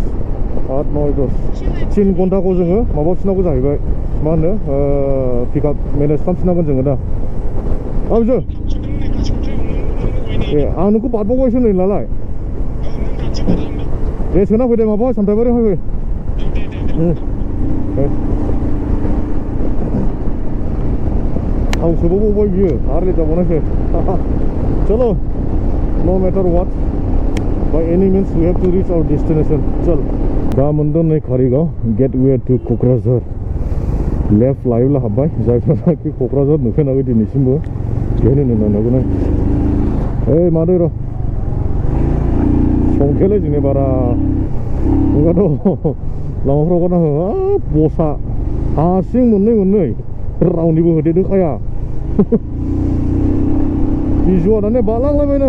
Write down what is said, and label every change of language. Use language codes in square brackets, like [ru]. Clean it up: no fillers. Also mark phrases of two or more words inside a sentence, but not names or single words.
[brx] 10 3 घन्टाखौ जोङो माबाफिननांगौ जाहैबाय मा होनो [en] pickup manage [brx] खालामफिननांगोन जोङो दा आबजो ए आं नोंखौ बारबावबायसो नै नालाय दे सोना फैदो माबा सामथाइबारियाव फै थाव सोबावबाय बियो आरो लेट जाबावनायसै चलो [en] no matter what by any means we have to reach our destination [brx] चल दा मोनदों नै कारिगाव [en] gateway to [brx] क'क्राझार लेफ्ट लायोब्ला हाबबाय जायफोराखि क'क्राझार नुफेराखै दिनैसिमबो बेहायनो नुनांगौ ओइ मादै र' संखेलै जोंनि बारा नोंहाथ' लामाफ्राव हगारना हो बसा हारसिं मोननै रावनिबो होदेरखाया बिजुआ दाने बालांलायबायनो